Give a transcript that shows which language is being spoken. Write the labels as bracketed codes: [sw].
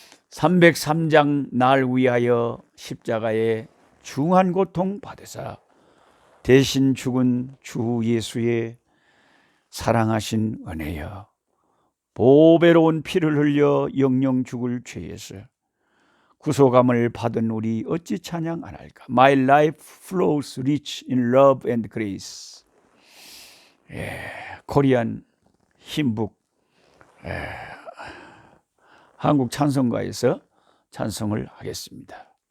[ko] 303장 날 위하여 십자가에 중한 고통 받으사 대신 죽은 주 예수의 사랑하신 은혜여, 보배로운 피를 흘려 영영 죽을 죄에서 구속함을 받은 우리 어찌 찬양 안 할까. [en] My life flows rich in love and grace. [ko] 코리안 힘북 한국 찬송가에서 찬송을 하겠습니다.